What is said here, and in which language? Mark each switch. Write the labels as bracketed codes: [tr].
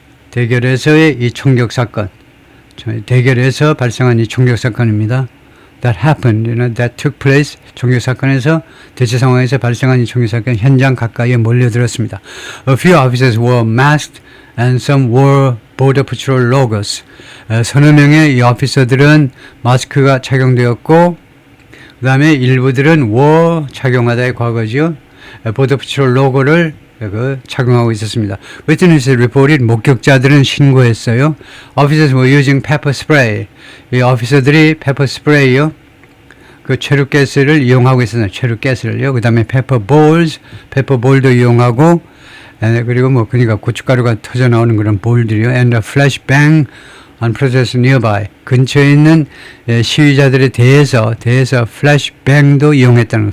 [ko] 대결에서의 이 총격 사건, 대결에서 발생한 이 총격 사건입니다. [en] That happened, that took place. [ko] 총격 사건에서 대치 상황에서 발생한 이 총격 사건 현장 가까이에 몰려들었습니다. [en] A few officers were masked and some wore border patrol logos. [ko] 서너 명의 이 오피서들은 마스크가 착용되었고, 그 다음에 일부들은 wore 착용하다의 과거지요. border patrol 로고를 착용하고 있었습니다. [en] Witnesses reported, [ko] 목격자들은 신고했어요. [en] Officers were using pepper spray. [ko] 이 오피서들이 pepper spray요. 그 최루가스를 이용하고 있었어요. 최루가스를요. 그 다음에 pepper balls, pepper ball도 이용하고, 그리고 뭐 그러니까 고춧가루가 터져 나오는 그런 볼들이요. [en] And a flashbang on protesters nearby. [ko] 근처에 있는 시위자들에 대해서 flashbang도 이용했다는 거.